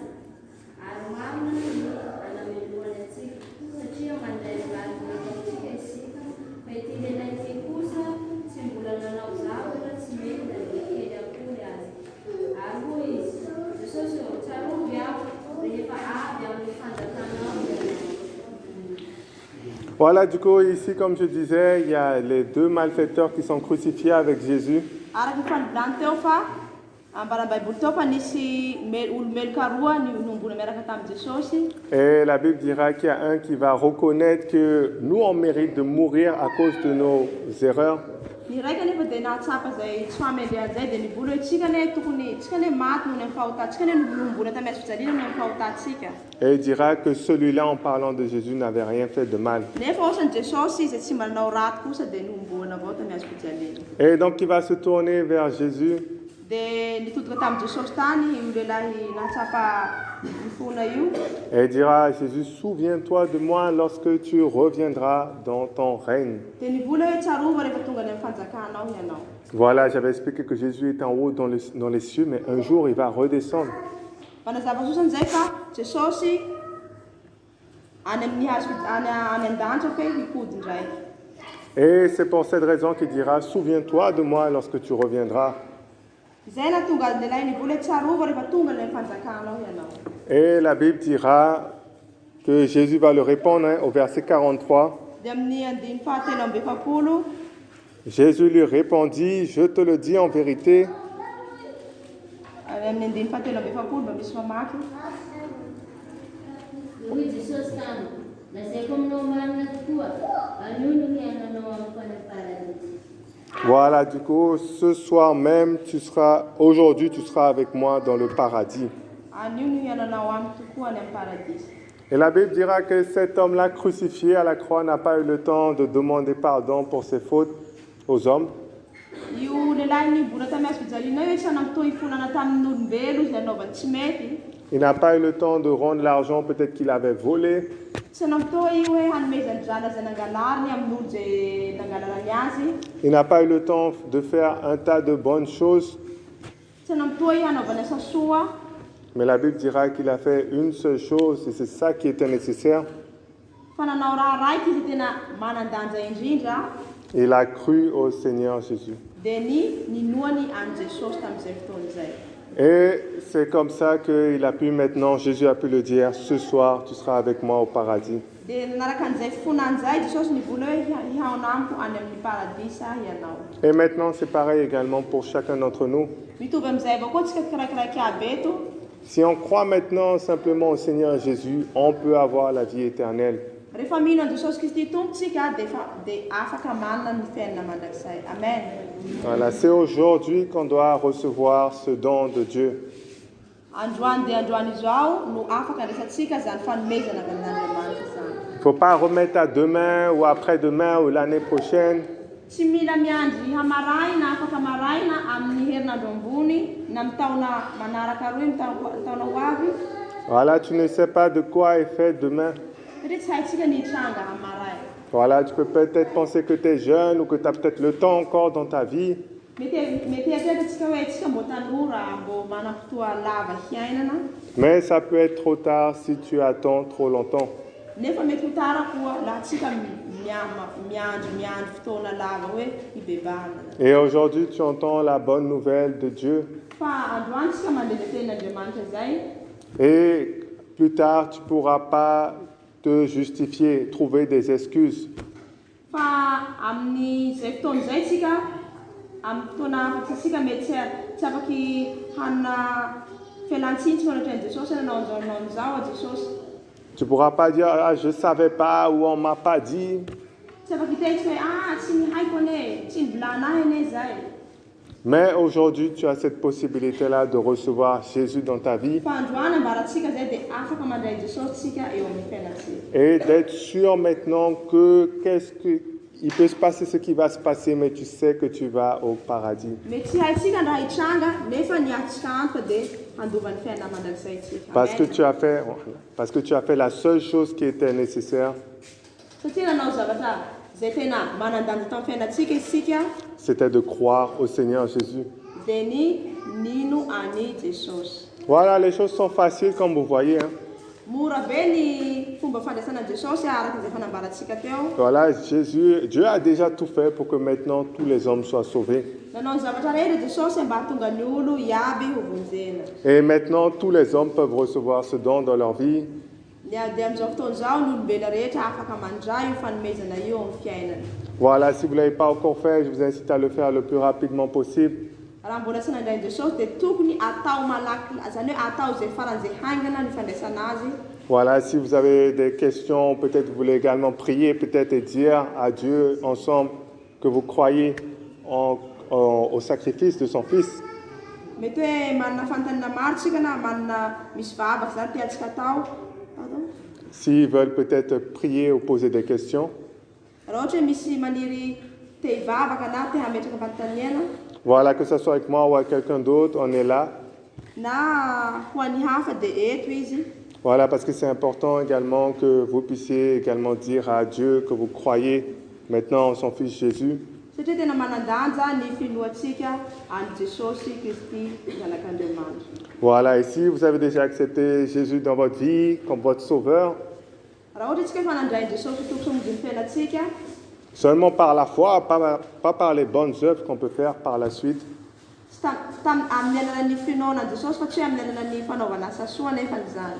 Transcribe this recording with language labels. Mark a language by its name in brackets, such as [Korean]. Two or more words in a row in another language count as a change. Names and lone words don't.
[Malagasy] Ary marina ny anameloany antsika satria mandray valy nataontsika isika fa ity lehilahy ity kosa tsy mbola nanao zavatra tsy mety na dia kely akory azy. Ary hoy izy, Jesosy tsarovy aho rehefa avy amin'ny fanjakanao. [French] Voilà, du coup, ici, comme je disais, il y a les deux malfaiteurs qui sont crucifiés avec Jésus. [Malagasy] Araky fanivolany teo fa ambaram-baiboly teo fa nisy olo meloka roa nombona miaraka tamin'i Jesosy. [French] Et la Bible dira qu'il y a un qui va reconnaître que nous, on mérite de mourir à cause de nos erreurs. [Malagasy] Ny raika nefa dia nahatsapa zay tsy fahamelehany zay dia nivola hoe tsika ne tokony tsika ne maty noho ny amin'ny fahotantsika ne nombona tamin'ny hazo fijaliana noho ny amin'ny fahotantsika. [French] Et il dira que celui-là, en parlant de Jésus, n'avait rien fait de mal. [Malagasy] Nefa ohatrany Jesosy izay tsy manao raty kosa dia nombona avao tamin'ny hazo fijaliana. [French] Et donc, il va se tourner vers Jésus. [Malagasy] Dia nitodika tamin'i Jesosy tany io lehilahy natsapa mifona io. [French] Et il dira à Jésus, souviens-toi de moi lorsque tu reviendras dans ton règne. [Malagasy] Dia nivola hoe tsarovana rehefa tonga any amin'ny fanjakanao ianao. [French] Voilà, j'avais expliqué que Jésus est en haut dans les cieux, mais un jour il va redescendre. [Malagasy] Fanazava sosany zay fa Jesosy any amin'ny hazo any an-danitra fe hipody ndraiky. [French] Et c'est pour cette raison qu'il dira, souviens-toi de moi lorsque tu reviendras. [Malagasy] Zay na tonga lehilahy nivola hoe tsarova rehefa tonga ny fanjakanao ianao. [French] Et la Bible dira que Jésus va le répondre au verset 43. [Malagasy] Dia amin'ny andiny fahatelo amby efapolo, [French] Jésus lui répondit, je te le dis en vérité, [Malagasy] amin'ny andiny fahatelo amby efapolo mba misy mamaky. Hoy Jesosy tamiko, lazaiko aminao marina tokoa, anio no hiainanao amiko any amin'ny paradis. [French] voilà, du coup, ce soir même, aujourd'hui, tu seras avec moi dans le paradis. [Malagasy] Anio no hiainanao amiko tokoa any amin'ny paradis. [French] Et la Bible dira que cet homme-là crucifié à la croix n'a pas eu le temps de demander pardon pour ses fautes aux hommes. [Malagasy] Io lehilahy nibola tamin'ny hazo-pijaliana io hoe tsy hanampotoa hifonana tamin'ny olombelo izy nanaovany tsy mety. [French] Il n'a pas eu le temps de rendre l'argent peut-être qu'il avait volé. [Malagasy] Tsy hanampotoa io hoe hanomezany drala zay nangalariny amin'ny olo zay nangalarany azy. [French] Il n'a pas eu le temps de faire un tas de bonnes choses. [Malagasy] Tsy hanampotoa io hanaovany asa soa. [French] Mais la Bible dira qu'il a fait une seule chose et c'est ça qui était nécessaire. [Malagasy] Fa nanao raha raiky izy tena manan-danja indrindra. [French] Il a cru au Seigneur Jésus. [Malagasy] Dia ninoany an Jesosy tamin'izay fotoana izay. [French] Et c'est comme ça qu'il a pu maintenant, Jésus a pu le dire, ce soir tu seras avec moi au paradis. [Malagasy] Dia nanaraka an'izay fofonan'izay Jesosy nivola hoe hihaona amiko any amin'ny paradisa ianao. [French] Et maintenant c'est pareil également pour chacun d'entre nous. [Malagasy] Mitovy amin'izay avao koa tsika kiraikiraiky aby eto. [French] Si on croit maintenant simplement au Seigneur Jésus, on peut avoir la vie éternelle. [Malagasy] Rehefa mino an Jesosy Kristy tompontsika dia afaka manana ny fiainana mandrakizay. Amen. [French] Voilà, c'est aujourd'hui qu'on doit recevoir ce don de Dieu. [Malagasy] Androany dia androany izao no afaka andraisantsika zany fanomezana avy amin'Andriamanitra zany. [French] Il ne faut pas remettre à demain ou après-demain ou l'année prochaine. [Malagasy] Tsy mila miandry hamaraina afaka maraina amin'ny herinandro ambony na amin'ny taona manaraka roa amin'ny taona ho avy. [French] Voilà, tu ne sais pas de quoi est fait demain. [Malagasy] Satria tsy haintsika ny hitranga hamaraina. [French] Voilà, tu peux peut-être penser que tu es jeune ou que tu as peut-être le temps encore dans ta vie. [Malagasy] Mety eritreretantsika hoe tsika mbo tanora mbo manam-potoa lava hiainana. [French] Mais ça peut être trop tard si tu attends trop longtemps. [Malagasy] Nefa mety ho tara koa laha tsika miandry fotoana lava hoe hibebahana. [French] Et aujourd'hui, tu entends la bonne nouvelle de Dieu. [Malagasy] Fa androany tsika mandeha ny tenin'Andriamanitra zay. [French] Et plus tard, tu ne pourras pas te justifier, trouver des excuses. [Malagasy] Fa amin'izay fotoana izay tsika amin'ny fotoana afaky tsika mety tsy afaky hanana fialan-tsiny tsy manatran'i Jesosy nanao an'izao a Jesosy. [French] Tu ne pourras pas dire, ah, je ne savais pas ou on ne m'a pas dit. [Malagasy] Tsy afaky hiteny hoe tsy nihaiko ane, tsy nivolanahy ane zay. [French] Mais aujourd'hui, tu as cette possibilité-là de recevoir Jésus dans ta vie [Malagasy] Fa androany ambaratsika zay dia afaka mandray Jesosy tsika eo amin'ny fiainatsika. [French] et d'être sûr maintenant que il peut se passer ce qui va se passer, mais tu sais que tu vas au paradis. [Malagasy] Mety tsy haintsika ny raha hitranga nefa ny atsika antoka dia handova ny fiainana mandrakizay tsika. [French] Parce que tu as fait la seule chose qui était nécessaire, [Malagasy] Satria nanao zavatra zay tena manan-danja tamin'ny fiainatsika isika [French] c'était de croire au Seigneur Jésus. [Malagasy] dia nino ani Jesosy. [French] Voilà, les choses sont faciles comme vous voyez. Hein. [Malagasy] Mora be ny fomba fandraisana Jesosy araka izay fanambaratsika teo. [French] Voilà, Dieu a déjà tout fait pour que maintenant tous les hommes soient sauvés. [Malagasy] Nanao ny zavatra rehetra Jesosy mba hahatonga ny olo iaby ho vonjena. [French] Et maintenant tous les hommes peuvent recevoir ce don dans leur vie. [Malagasy] Dia amin'izao fotoana izao ny olombelona rehetra afaka mandray io fanomezana io amin'ny fiainana. [French] Voilà, si vous ne l'avez pas encore fait, je vous incite à le faire le plus rapidement possible. [Malagasy] Raha mbola tsy nandray Jesosy dia tokony atao malaky, zany hoe atao zay faran'izay haingana ny fandraisana azy. [French] Voilà, si vous avez des questions, peut-être vous voulez également prier, peut-être et dire à Dieu ensemble que vous croyez au sacrifice de son Fils. [Malagasy] Mety hoe manana fanontaniana maro tsika na manana misy vavaka zany tiantsika atao. [French] S'ils veulent peut-être prier ou poser des questions. [Malagasy] Raha ohatra hoe misy maniry te hivavaka na te hametraka fanontaniana. [French] Voilà, que ce soit avec moi ou avec quelqu'un d'autre, on est là. [Malagasy] Na ho an'ny hafa dia eto izy. [French] Voilà, parce que c'est important également que vous puissiez également dire à Dieu que vous croyez maintenant en son Fils Jésus. [Malagasy] Satria tena manan-danja ny finoantsika any Jesosy Kristy zanak'Andriamanitra. [French] Voilà, et si vous avez déjà accepté Jésus dans votre vie comme votre sauveur, [Malagasy] Raha ohatra tsika efa nandray Jesosy ho tomposomody ny fiainantsika, [French] seulement par la foi, pas par les bonnes œuvres qu'on peut faire par la suite. [Malagasy] tsy amin'ny alalan'ny finoanan'i Jesosy fa tsy hoe amin'ny alalan'ny fanaovana asa soa nefa izany.